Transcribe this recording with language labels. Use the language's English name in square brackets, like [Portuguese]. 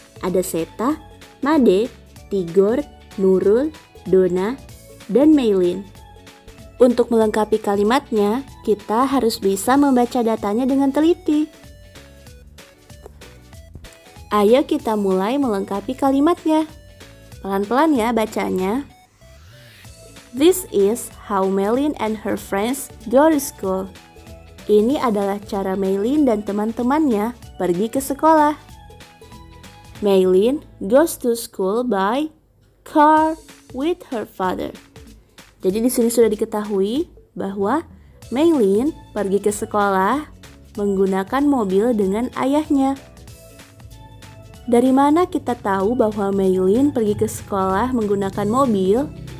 [Indonesian] Ada Seta, Made, Tigor, Nurul, Dona, dan Maylin. Untuk melengkapi kalimatnya, kita harus bisa membaca datanya dengan teliti. Ayo kita mulai melengkapi kalimatnya. Pelan-pelan ya bacanya. [English] This is how Maylin and her friends go to school. [Indonesian] Ini adalah cara Maylin dan teman-temannya pergi ke sekolah. [English] Maylin goes to school by car with her father. [Indonesian] Jadi di sini sudah diketahui bahwa Maylin pergi ke sekolah menggunakan mobil dengan ayahnya. Dari mana kita tahu bahwa Maylin pergi ke sekolah menggunakan mobil?